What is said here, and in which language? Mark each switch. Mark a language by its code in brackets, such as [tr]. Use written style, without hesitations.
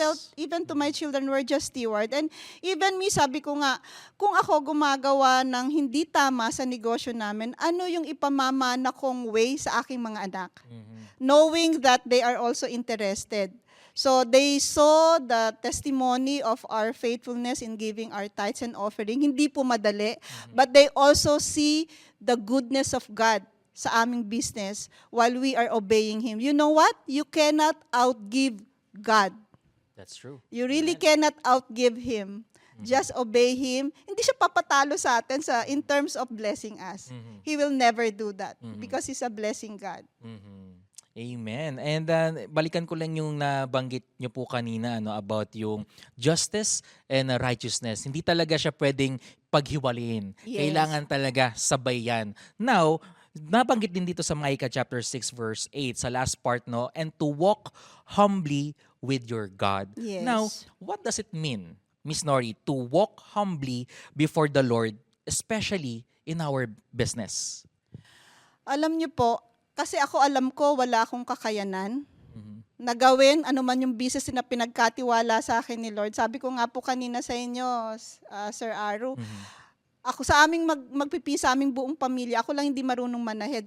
[en] tell, even to my children, we're just stewards. [tl] And even me, sabi ko nga, kung ako gumagawa ng hindi tama sa negosyo namin, ano yung ipamamana kong way sa aking mga anak? [en] Knowing that they are also interested. So they saw the testimony of our faithfulness in giving our tithes and offering. [tl] Hindi po madali, [en] but they also see the goodness of God sa aming business while we are obeying Him. You know what? You cannot outgive God. That's true. You really cannot outgive Him. Just obey Him. [tl] Hindi siya papatalo sa atin [en] in terms of blessing us. He will never do that because He's a blessing God. [tl] Amen. And balikan ko lang yung nabanggit nyo po kanina about yung justice and righteousness. Hindi talaga siya pwedeng paghiwalayin. [en] Yes. [tl] Kailangan talaga sabay yan. Now, nabanggit din dito sa Micah chapter 6 verse 8 sa last part, no? [en] And to walk humbly with your God. Yes. Now, what does it mean, Miss Nori, to walk humbly before the Lord, especially in our business? [tl] Alam niyo po, Kasi ako alam ko wala akong kakayanan Mhm. na gawin ano man yung business na pinagkatiwala sa akin ni Lord. Sabi ko nga po kanina sa inyo, Sir Aru, Mhm. ako sa aming magpipi sa aming buong pamilya, ako lang hindi marunong manahead.